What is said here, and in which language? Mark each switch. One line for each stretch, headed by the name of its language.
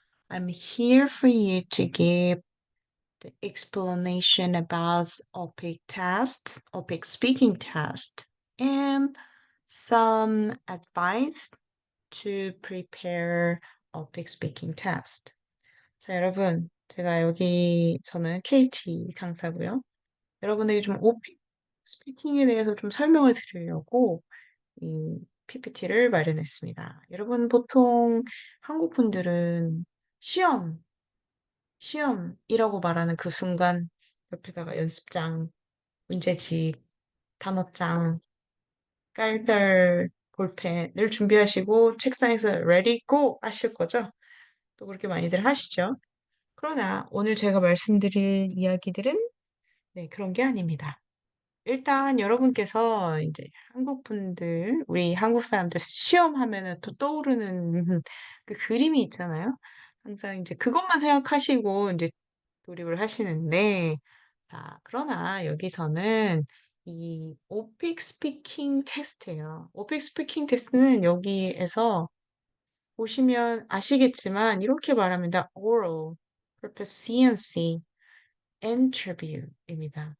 English: I'm here for you to give the explanation about OPIC tests, OPIC speaking test, and some advice to prepare OPIC speaking test.
Korean: 자, 여러분, 저는 KT 강사고요. 여러분에게 좀 OPIC 스피킹에 대해서 좀 설명을 드리려고 이 PPT를 마련했습니다. 여러분 보통 한국 분들은 시험, 시험이라고 말하는 그 순간 옆에다가 연습장, 문제집, 단어장, 깔별, 볼펜을 준비하시고 책상에서
English: ready go
Korean: 하실 거죠? 또 그렇게 많이들 하시죠? 그러나 오늘 제가 말씀드릴 이야기들은 네, 그런 게 아닙니다. 일단 여러분께서 이제 한국 분들, 우리 한국 사람들 시험 하면은 또 떠오르는 그 그림이 있잖아요. 항상 이제 그것만 생각하시고 이제 조립을 하시는데, 자, 그러나 여기서는 이 오픽 스피킹 테스트예요. 오픽 스피킹 테스트는 여기에서 보시면 아시겠지만 이렇게 말합니다.
English: oral, proficiency, interview
Korean: 입니다.